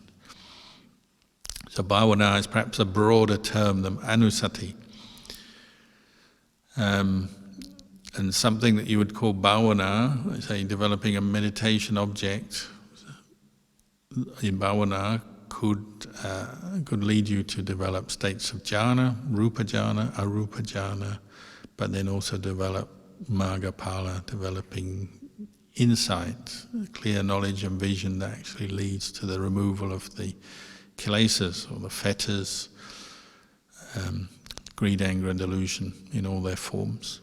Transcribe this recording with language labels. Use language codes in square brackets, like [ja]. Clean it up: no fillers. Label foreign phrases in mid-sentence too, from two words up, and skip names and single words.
[en] So bhavana is perhaps a broader term than anusati. And something that you would call bhavana, say developing a meditation object in bhavana, could lead you to develop states of jhana, [pi] rupa jhana, arupa jhana, [en] but then also develop [pi] magga, phala, [en] developing insight, clear knowledge and vision that actually leads to the removal of the kilesas, or the fetters, greed, anger and delusion in all their forms.